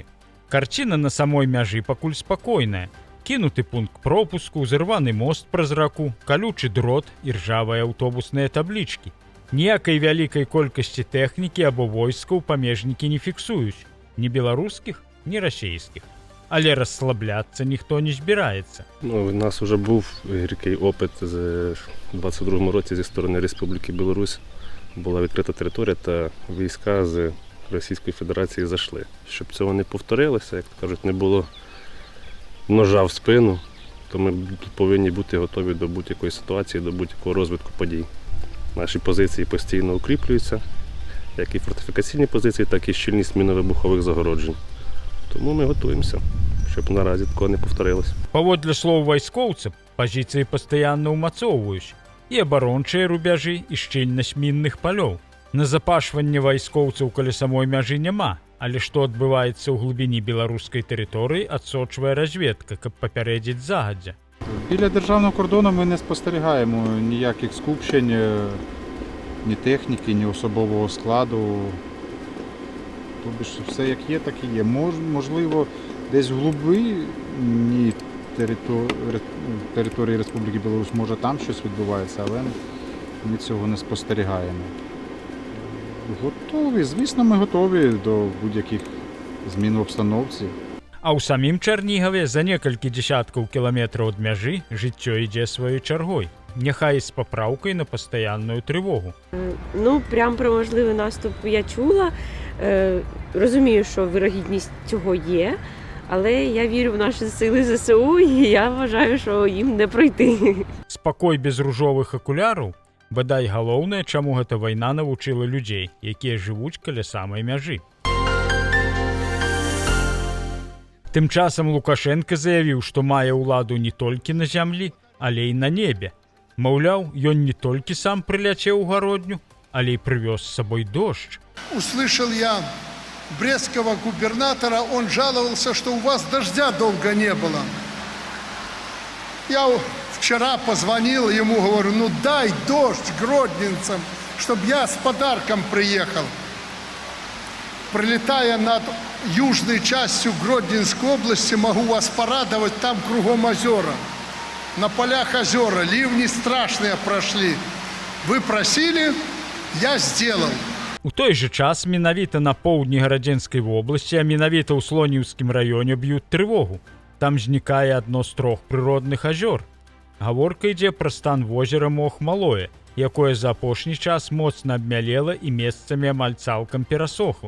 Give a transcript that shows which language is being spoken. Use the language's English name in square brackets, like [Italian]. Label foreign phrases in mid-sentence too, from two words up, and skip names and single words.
[Belarusian] Карціна на самой мяжы пакуль спакойная. Кінуты пункт пропуску, зырваны мост праз раку, калючы дрот і ржавыя аўтобусныя таблічкі. Ніякай вялікай колькасці тэхнікі або войскаў памежнікі не фіксуюць. Ні беларускіх, ні расійскіх. Але расслабляцца ніхто не збіраецца. [Ukrainian] У нас вже був гіркий опит у 22-му році зі сторони Республіки Білорусь. Була відкрита територія та війська з Російської Федерації зайшли. Щоб цього не повторилося, як кажуть, не було ножа в спину, то ми повинні бути готові до будь-якої ситуації, до будь-якого розвитку подій. Наші позиції постійно укріплюються, як і фортифікаційні позиції, так і щільність мінно-вибухових загороджень. Тому ми готуємося, щоб наразі такого не повторилось. [Belarusian] Паводле слоў вайскоўцаў, пазіцыі пастаянна ўмацоўваюць і абарончыя рубяжы, і шчыльнасць мінных палёў. Назапашвання вайскоўцаў каля самой мяжы няма, але што адбываецца ў глыбіні беларускай тэрыторыі, адсочвае разведка, каб папярэдзіць загадзя. [Ukrainian] Біля державного кордону ми не спостерігаємо ніяких скупчень, ні техніки, ні особового складу. Тобто все як є, так і є. Можливо, десь в глибині території Республіки Білорусь, може там щось відбувається, але ми цього не спостерігаємо. Готові, звісно, ми готові до будь-яких змін в обстановці. [Belarusian] А ў самім Чарнігаве за некалькі дзесяткаў кіламетраў ад мяжы жыццё ідзе сваёй чаргой. Няхай з папраўкай на пастаянную трывогу. [Ukrainian] Прям про можливий наступ я чула. Розумію, що вирогідність цього є, але я вірю в наші сили ЗСУ і я вважаю, що їм не пройти. [Belarusian] Спакой без ружовых акуляраў – бадай галоўнае, чаму гэта вайна навучыла людзей, якія жывуць каля самай мяжы. Тым часам Лукашенка заявіў, што мае ўладу не толькі на зямлі, але і на небе. Маўляў, ён не толькі сам прыляцеў у гародню, але і прывёз з сабой дождь. [Russian] Услышал я брестского губернатора, он жаловался, что у вас дождя долго не было. Я вчера позвонил ему, говорю, дай дождь гродненцам, чтобы я с подарком приехал. Пролетая над южной частью Гродненской области, могу вас порадовать, там кругом озера. На полях озера, ливни страшные прошли. Вы просили, я сделал. [Belarusian] У той же час менавіта на поўдні Гарадзенскай вобласці, а менавіта ў Слоніўскім раёне б'юць трывогу. Там знікае адно з 3 прыродных азёр. Гаворка ідзе пра стан возера Мох-Малое, якое за апошні час моцна абмялела і месцамі амаль цалкам перасохла.